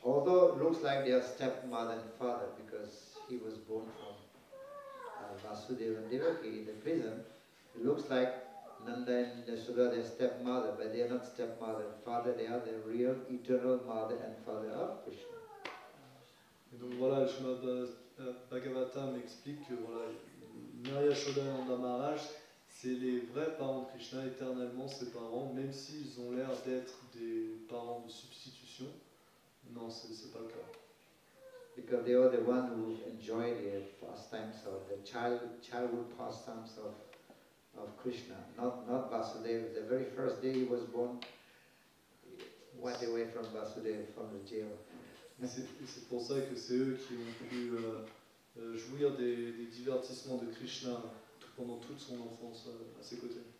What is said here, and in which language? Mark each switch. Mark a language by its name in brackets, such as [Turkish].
[English] Although it looks like they are stepmother and father because he was born from Vasudeva and Devaki in the prison, it looks like Nanda and Yasoda, their stepmother, but they are not stepmother and father, they are the real eternal mother and father of Krishna. [French] Et donc voilà, le Srimad Bhagavatam explique que voilà, Naya Shodananda Maharaj, c'est les vrais parents de Krishna, éternellement ses parents, même s'ils ont l'air d'être des parents de substitution. Non, c'est pas le cas. [English] Because they are the one who enjoy the pastimes of the childhood pastimes of Krishna, not Vasudeva. The very first day he was born, he went away from Vasudeva, from the jail. [French] Et c'est pour ça que c'est eux qui ont pu jouir des divertissements de Krishna pendant toute son enfance à ses côtés.